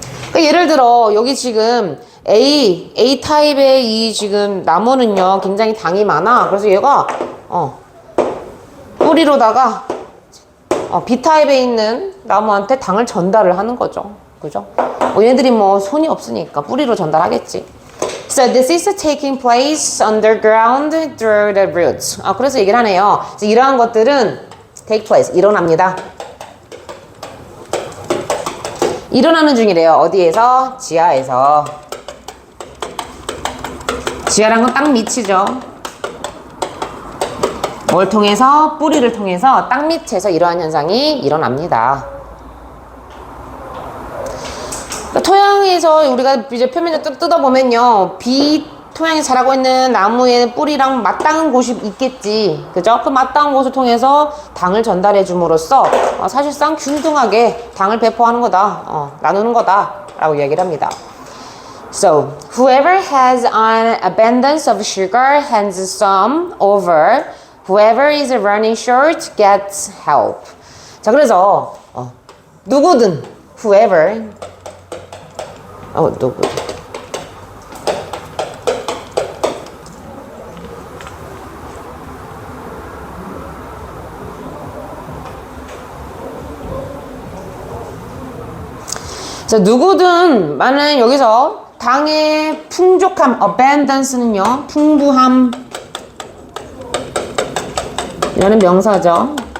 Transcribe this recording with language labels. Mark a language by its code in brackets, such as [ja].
[ko] 그러니까 예를 들어 여기 지금 A 타입의 이 지금 나무는요 굉장히 당이 많아. 그래서 얘가 뿌리로다가 B 타입에 있는 나무한테 당을 전달을 하는 거죠. 그죠? 얘네들이 뭐 손이 없으니까 뿌리로 전달하겠지. [en] So this is taking place underground through the roots. [ko] 그래서 얘기를 하네요. 이러한 것들은 [en] take place, [ko] 일어납니다. 일어나는 중이래요. 어디에서? 지하에서. 지하란 건 땅 밑이죠. 뭘 통해서? 뿌리를 통해서 땅 밑에서 이러한 현상이 일어납니다. 토양에서 우리가 이제 표면을 뜯어보면요. 토양에 자라고 있는 나무의 뿌리랑 맞닿은 곳이 있겠지. 그죠? 그 맞닿은 곳을 통해서 당을 전달해 줌으로써 사실상 균등하게 당을 배포하는 거다. 나누는 거다. 라고 이야기를 합니다. [en] So, whoever has an abundance of sugar hands some over. Whoever is running short gets help. [ko] 자, 그래서 누구든 whoever 누구 자, 누구든 만약 여기서 당의 풍족함, abandance는요, 풍부함 이라는 명사죠.